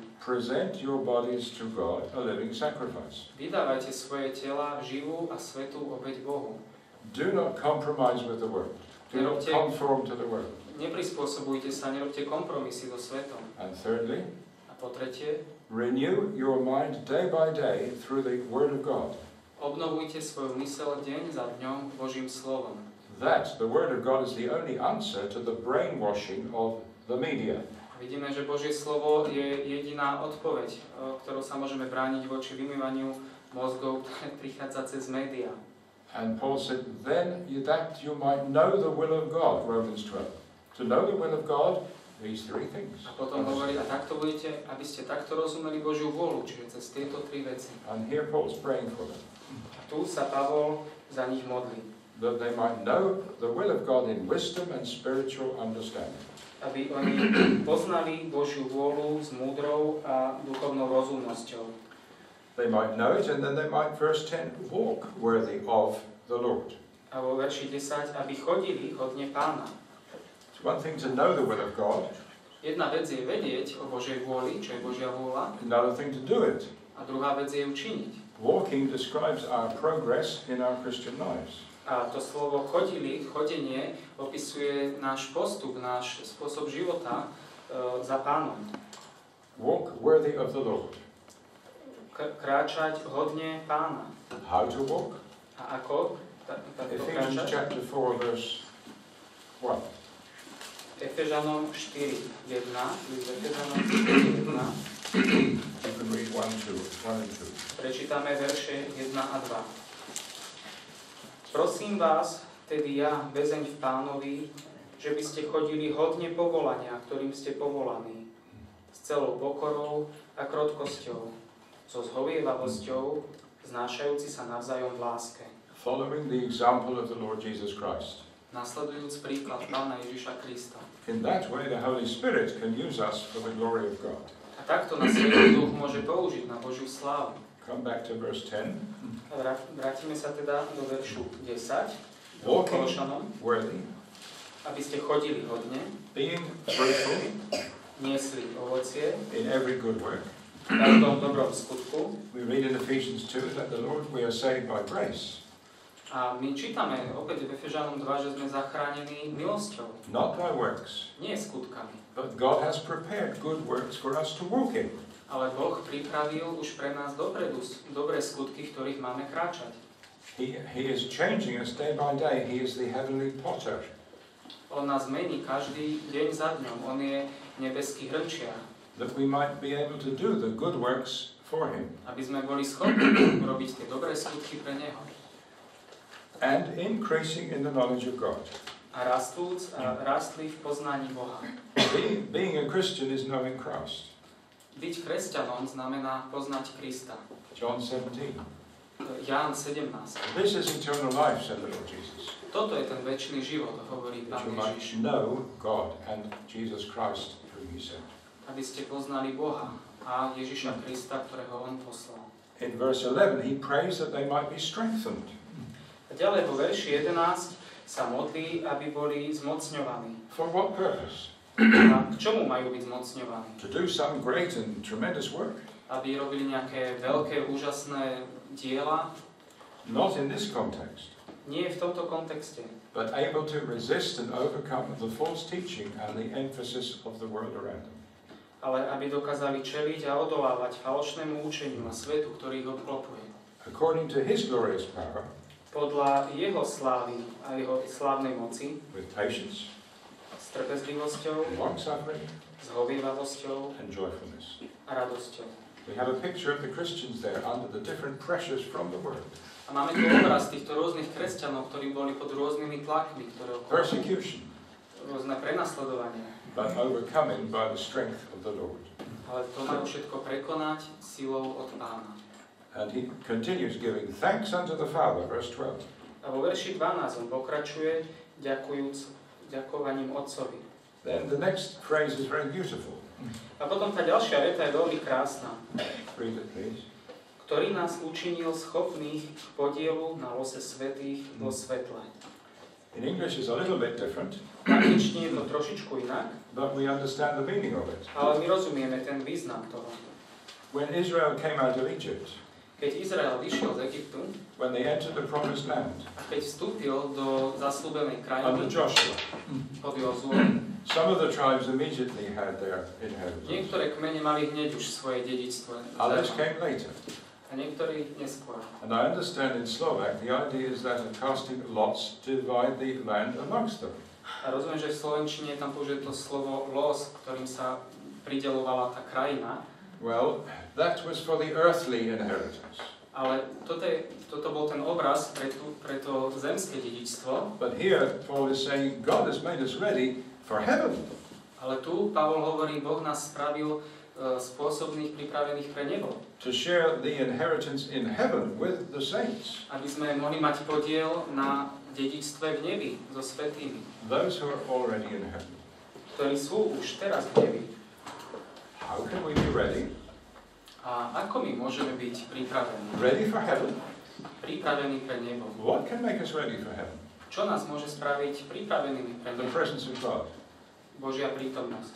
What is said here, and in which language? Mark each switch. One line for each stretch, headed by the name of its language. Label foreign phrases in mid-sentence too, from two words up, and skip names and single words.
English: present your bodies to God a living sacrifice.
Slovak: vydávajte svoje tela živú a svätú obeť Bohu.
English: Do not compromise with the world. Do not conform to the world.
Slovak: Neprispôsobujte sa, nerobte kompromisy so svetom.
English: And thirdly,
Slovak: A po tretie,
English: renew your mind day by day through the Word of God.
Slovak: obnovujte svoju myseľ deň za dňom Božím slovom.
English: That, the Word of God, is the only answer to the brainwashing of the media.
Slovak: Vidíme, že Božie slovo je jediná odpoveď, ktorou sa môžeme brániť voči vymývaniu mozgov, ktoré prichádza cez médiá.
English: And Paul said, then that you might know the will of God, Romans 12. To know the will of God, these three things.
Slovak: A potom hovorí, a takto budete, aby ste takto rozumeli Božiu vôľu, čiže cez tieto tri veci.
English: And here Paul's praying for them.
Slovak: A tu sa Pavol za nich modlí.
English: That they might know the will of God in wisdom and spiritual understanding.
Slovak: Aby oni poznali Božiu vôľu s múdrou a duchovnou rozumnosťou.
English: They might know it, and then they might, verse 10, walk worthy of the Lord.
Slovak: A vo verši 10, aby chodili hodne Pána.
English: It's one thing to know the will of God,
Slovak: Jedna vec je vedieť o Božej vôli, čo je Božia vôľa,
English: another thing to do it.
Slovak: a druhá vec je učiniť.
English: Walking describes our progress in our Christian lives.
Slovak: A to slovo chodenie opisuje náš postup, náš spôsob života za Pánom.
English: Walk worthy of the Lord.
Slovak: Kráčať hodne Pána.
English: How to walk?
Slovak: A ako?
English: Ephesians
Slovak: Kráčať?
English: chapter 4, verse 1.
Slovak: Efežanom 4.1. Efežanom 4.1.
English: You can read 1 and 2.
Slovak: Prečítame verše 1 a 2. Prosím vás, tedy ja, väzeň v Pánovi, že by ste chodili hodne povolania, ktorým ste povolaní, s celou pokorou a krotkosťou, so zhovievavosťou, znášajúci sa navzájom v láske.
English: Following the example of the Lord Jesus Christ.
Slovak: Nasledujúc príklad Pána Ježiša Krista.
English: In that way, the Holy Spirit can use us for the glory of God.
Slovak: A takto nás Svätý Duch môže použiť na Božiu slávu.
English: Come back to verse 10.
Slovak: Vrátime sa teda do veršu 10.
English: Walking
Slovak: Kološanom,
English: worthy,
Slovak: aby ste chodili hodne,
English: being fruitful
Slovak: niesli ovocie,
English: in every good work.
Slovak: v každom dobrom skutku.
English: We read in Ephesians 2 that the Lord, we are saved by grace,
Slovak: A my čítame opäť v Efežanom 2, že sme zachránení milosťou,
English: not by works.
Slovak: nie skutkami.
English: But God has prepared good works for us to walk in.
Slovak: Ale Boh pripravil už pre nás dopredu dobré skutky, v ktorých máme kráčať.
English: He is changing us day by day. He is the heavenly potter.
Slovak: On nás mení každý deň za dňom. On je nebeský hrnčiar.
English: That we might be able to do the good works for Him.
Slovak: Aby sme boli schopní robiť tie dobré skutky pre Neho.
English: And increasing in the knowledge of God.
Slovak: A rastli v poznaní Boha.
English: Being a Christian is knowing Christ.
Slovak: Byť kresťanom znamená poznať Krista.
English: John 17.
Slovak: Ján 17.
English: This is eternal life, said the Lord Jesus.
Slovak: Toto je ten večný život, hovorí
English: That
Slovak: Pán
English: you might
Slovak: Ježiš.
English: know God and Jesus Christ, whom He sent.
Slovak: Aby ste poznali Boha a Ježiša Krista, ktorého On poslal.
English: In verse 11, He prays that they might be strengthened.
Slovak: A ďalej vo verši 11 sa modlí, aby boli zmocňovaní.
English: For what purpose?
Slovak: A k čomu majú byť zmocňovaní?
English: To do some great and tremendous work.
Slovak: Aby robili nejaké veľké, úžasné diela?
English: Not in this context.
Slovak: Nie v tomto kontexte.
English: But able to resist and overcome the false teaching and the emphasis of the world around them.
Slovak: Ale aby dokázali čeliť a odolávať falošnému učeniu a svetu, ktorý ich obklopuje.
English: According to His glorious power,
Slovak: Podľa jeho slávy a jeho slávnej moci,
English: with patience,
Slovak: s trpezlivosťou,
English: long-suffering,
Slovak: zhovievavosťou
English: and joyfulness.
Slovak: a radosťou.
English: We have a picture of the Christians there under the different pressures from the world.
Slovak: A máme tu obraz týchto rôznych kresťanov, ktorí boli pod rôznymi tlakmi, ktoré
English: Persecution,
Slovak: rôzne prenasledovania.
English: but overcoming by the strength of the Lord.
Slovak: Ale to majú všetko prekonať silou od Pána.
English: And He continues giving thanks unto the Father, verse 12.
Slovak: A vo verši 12 on pokračuje ďakovaním Otcovi.
English: Then the next phrase is very beautiful.
Slovak: A potom tá ďalšia veta je veľmi krásna.
English: Read it, please.
Slovak: Ktorý nás učinil schopných k podielu na lose svätých vo svetle.
English: In English is a little bit different,
Slovak: V angličtine je to trošičku inak,
English: but we understand the meaning of it.
Slovak: ale my rozumieme ten význam toho.
English: When Israel came out of Egypt,
Slovak: Keď Izrael vyšiel z Egyptu
English: when they entered the promised land
Slovak: a keď vstúpil do zasľúbenej krajiny
English: under Joshua,
Slovak: pod Jozue,
English: some of the tribes immediately had their inheritance.
Slovak: niektoré kmene mali hneď už svoje dedičstvo.
English: Others came later.
Slovak: A niektorí neskôr.
English: And I understand in Slovak the idea is that a casting lots to divide the land amongst them.
Slovak: A rozumiem, že v slovenčine je tam použité to slovo los, ktorým sa prideľovala tá krajina.
English: Well, that was for the earthly inheritance.
Slovak: Ale toto bol ten obraz pre to zemské dedičstvo.
English: But here Paul is saying God has made us ready for heaven.
Slovak: Ale tu Pavol hovorí, Boh nás spravil spôsobných, pripravených pre nebo.
English: To share the inheritance in heaven with the saints.
Slovak: Aby sme mohli mať podiel na dedičstve v nebi so svätými.
English: Those who are already in heaven.
Slovak: Ktorí sú už teraz v nebi.
English: How can we be ready?
Slovak: A ako my môžeme byť pripravení?
English: Ready for heaven?
Slovak: Pripravení pre nebo.
English: What can make us ready for heaven?
Slovak: Čo nás môže spraviť pripravenými pre
English: The
Slovak: nebo?
English: presence of God.
Slovak: Božia prítomnosť.